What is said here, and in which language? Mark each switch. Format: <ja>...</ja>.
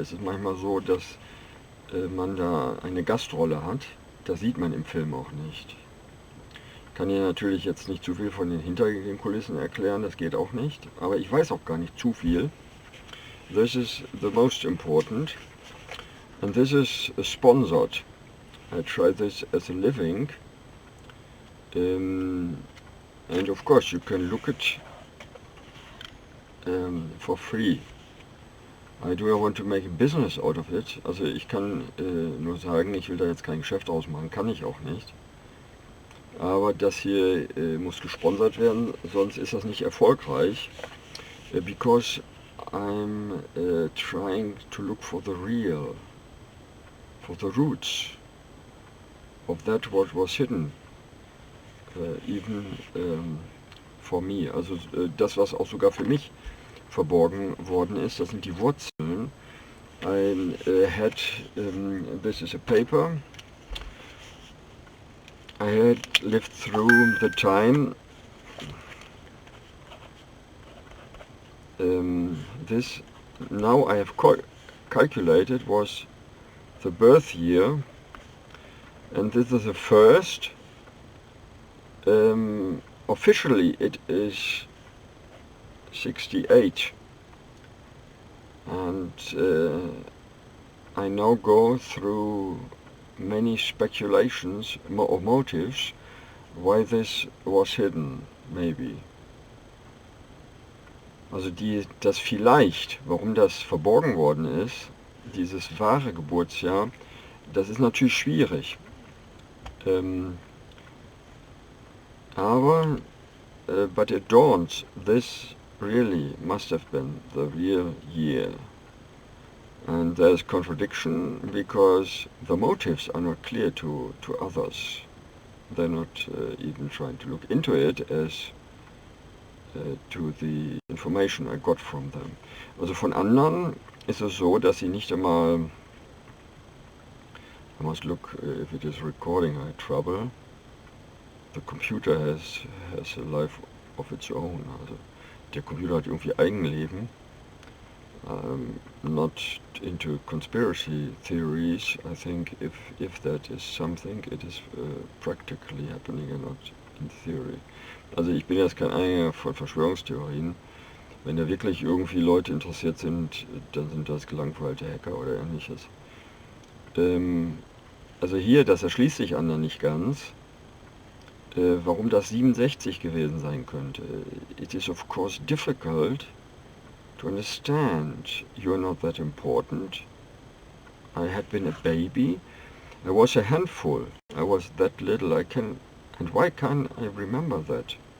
<de>Es ist manchmal so, dass man da eine Gastrolle hat. Das sieht man im Film auch nicht. Ich kann hier natürlich jetzt nicht zu viel von den Hintergrundkulissen erklären, das geht auch nicht. Aber ich weiß auch gar nicht zu viel.</de> <en>This is the most important. And this is sponsored. I try this as a living. And of course you can look at for free. I do not want to make a business out of it.</en> <de>Also ich kann nur sagen, ich will da jetzt kein Geschäft ausmachen, kann ich auch nicht. Aber das hier muss gesponsert werden, sonst ist das nicht erfolgreich.</de> <en>Because I'm trying to look for the real, for the roots of that what was hidden, even for me.</en> <de>Also das, was auch sogar für mich verborgen worden ist, das sind die Wurzeln.</de> <en>I had, this is a paper, I had lived through the time, this now I have calculated was the birth year, and this is the first, officially it is 68, and I now go through many speculations or motives why this was hidden, maybe.</en> <de>Also das vielleicht, warum das verborgen worden ist, dieses wahre Geburtsjahr, das ist natürlich schwierig.</de> <en>Aber but it dawns, this really must have been the real year. And there's contradiction because the motives are not clear to others. They're not even trying to look into it as to the information I got from them.</en> <de>Also von anderen ist es so, dass sie nicht einmal,</de> <en>I must look if it is recording, I had trouble. The computer has a life of its own.</en> <de>Also der Computer hat irgendwie Eigenleben</de> <en>not into conspiracy theories. I think if that is something, it is practically happening and not in theory.</en> <de>Also ich bin jetzt kein Anhänger von Verschwörungstheorien. Wenn da wirklich irgendwie Leute interessiert sind, dann sind das gelangweilte Hacker oder ähnliches. Also hier, das erschließt sich anderen nicht ganz, warum das 67 gewesen sein könnte.</de> <en>It is of course difficult to understand. You're not that important. I had been a baby. I was a handful. I was that little. And why can't I remember that?</en>